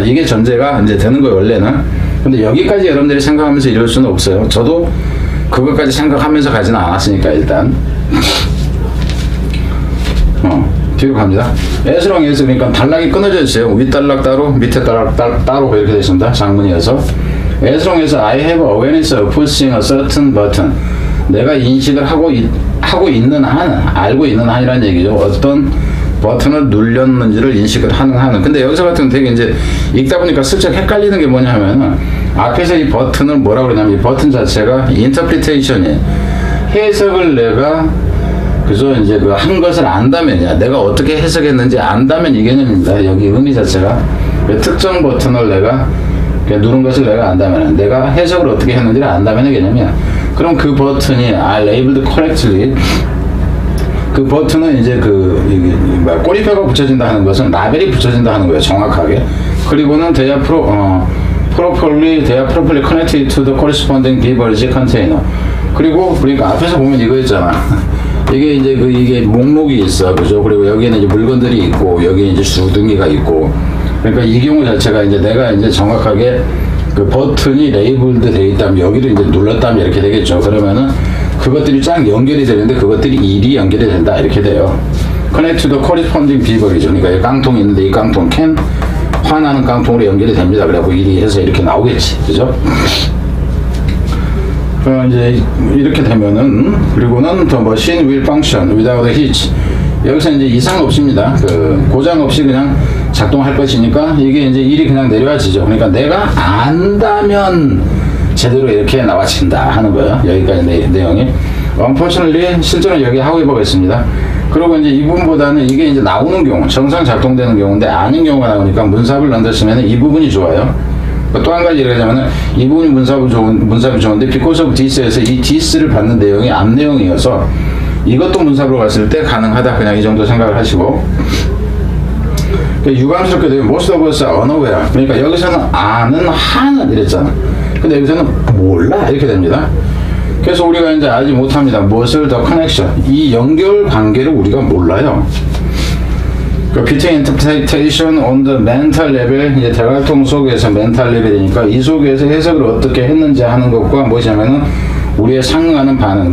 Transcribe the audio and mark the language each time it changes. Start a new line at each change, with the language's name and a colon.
Korean: 이게 전제가 이제 되는 거예요, 원래는. 근데 여기까지 여러분들이 생각하면서 이럴 수는 없어요. 저도 그것까지 생각하면서 가지는 않았으니까, 일단. 뒤로 갑니다. S랑에서 그러니까 단락이 끊어져 있어요. 윗단락 따로, 밑에 단락 따로 이렇게 되어 있습니다. 장문이어서. S랑에서
English: I have awareness of pushing a certain button.
Korean: 내가 인식을 하고 있는 한은, 알고 있는 한이라는 얘기죠. 어떤 버튼을 눌렸는지를 인식을 하는 한은. 근데 여기서 같은 경우는 되게 이제 읽다 보니까 슬쩍 헷갈리는 게 뭐냐 하면은 앞에서 이 버튼을 뭐라고 그러냐면 이 버튼 자체가 interpretation이에요. 해석을 내가 그래서 이제 그 한 것을 안다면이야. 내가 어떻게 해석했는지 안다면 이 개념입니다. 여기 의미 자체가 특정 버튼을 내가 누른 것을 내가 안다면, 내가 해석을 어떻게 했는지를 안다면의 개념이야. 그럼 그 버튼이
English: are labeled correctly.
Korean: 그 버튼은 이제 꼬리표가 붙여진다 하는 것은 라벨이 붙여진다 하는 거예요. 정확하게.
English: 그리고는 they are properly connected to the corresponding beverage container.
Korean: 그리고 그러니까 앞에서 보면 이거 있잖아. 이게 이제 이게 목록이 있어. 그죠? 그리고 여기에는 이제 물건들이 있고, 여기에 이제 주둥이가 있고. 그러니까 이 경우 자체가 이제 내가 이제 정확하게 그 버튼이 레이블드 되어 있다면 여기를 이제 눌렀다면 이렇게 되겠죠. 그러면은 그것들이 쫙 연결이 되는데 그것들이 일이 연결이 된다. 이렇게 돼요.
English: Connect to the corresponding beverage.
Korean: 그러니까 이 깡통이 있는데 이 깡통 캔 화나는 깡통으로 연결이 됩니다. 그래갖고 일이 해서 이렇게 나오겠지. 그죠? 이제 이렇게 되면은 그리고는
English: the machine will function without a hitch.
Korean: 여기서 이제 이상 없습니다. 고장 없이 그냥 작동할 것이니까 이게 이제 일이 그냥 내려와지죠. 그러니까 내가 안다면 제대로 이렇게 나와진다 하는 거예요. 여기까지 내용이. Unfortunately 실제로 여기 however가 있습니다. 그리고 이제 이 부분보다는 이게 이제 나오는 경우, 정상 작동되는 경우인데 아닌 경우가 나오니까 문삽을 넣었으면 이 부분이 좋아요. 또 한 가지 얘기하자면은 이 부분이 문삽이 좋은데
English: because of this
Korean: 에서 이 this를 받는 내용이 앞 내용이어서 이것도 문삽으로 갔을 때 가능하다. 그냥 이 정도 생각을 하시고. 유감스럽게 되면
English: most of us are unaware.
Korean: 그러니까 여기서는 아는 한은 이랬잖아. 근데 여기서는 몰라 이렇게 됩니다. 그래서 우리가 이제 알지 못합니다. 무엇을 더 커넥션, 이 연결 관계를 우리가 몰라요.
English: between interpretation on the mental level,
Korean: 이제 대활동 속에서 멘탈 레벨이니까 이 속에서 해석을 어떻게 했는지 하는 것과 무엇이냐면은 우리의 상응하는 반응.